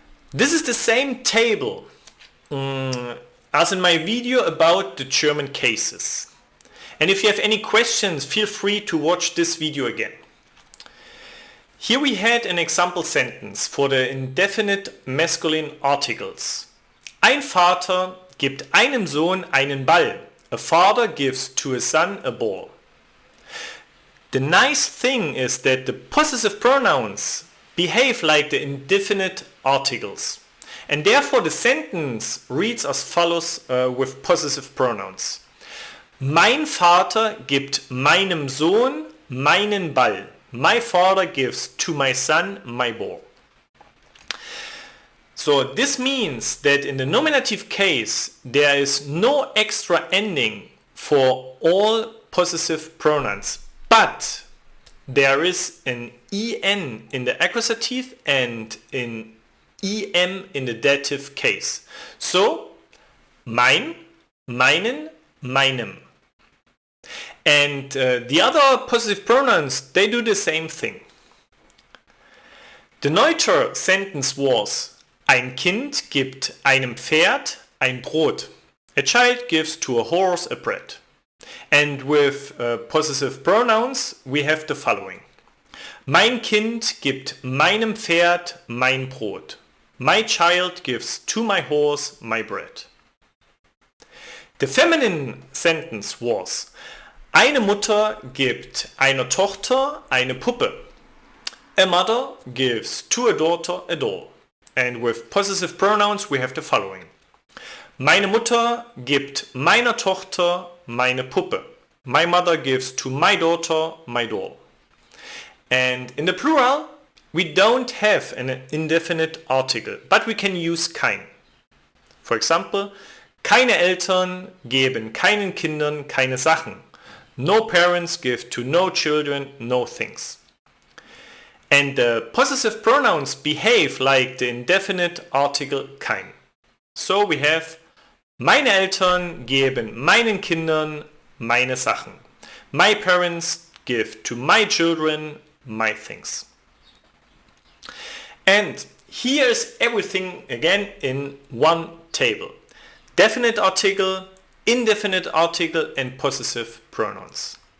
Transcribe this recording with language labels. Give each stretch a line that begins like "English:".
English: This is the same table as in my video about the German cases. And if you have any questions, feel free to watch this video again. Here we had an example sentence for the indefinite masculine articles.
German: Ein Vater gibt einem Sohn einen Ball.
English: A father gives to a son a ball. The nice thing is that the possessive pronouns behave like the indefinite articles. And therefore the sentence reads as follows with possessive pronouns.
German: Mein Vater gibt meinem Sohn meinen Ball.
English: My father gives to my son my ball. So this means that in the nominative case there is no extra ending for all possessive pronouns, but there is an en in the accusative and an em in the dative case.
German: So mein, meinen, meinem.
English: And the other possessive pronouns, they do the same thing. The neuter sentence was
German: ein Kind gibt einem Pferd ein Brot.
English: A child gives to a horse a bread. And with possessive pronouns we have the following.
German: Mein Kind gibt meinem Pferd mein Brot.
English: My child gives to my horse my bread. The feminine sentence was
German: eine Mutter gibt einer Tochter eine Puppe.
English: A mother gives to a daughter a doll. And with possessive pronouns we have the following.
German: Meine Mutter gibt meiner Tochter meine Puppe.
English: My mother gives to my daughter my doll. And in the plural we don't have an indefinite article, but we can use kein. For example,
German: keine Eltern geben keinen Kindern keine Sachen.
English: No parents give to no children no things. And the possessive pronouns behave like the indefinite article kein. So we have
German: meine Eltern geben meinen Kindern meine Sachen.
English: My parents give to my children my things. And here's everything again in one table. Definite article, indefinite article and possessive pronouns.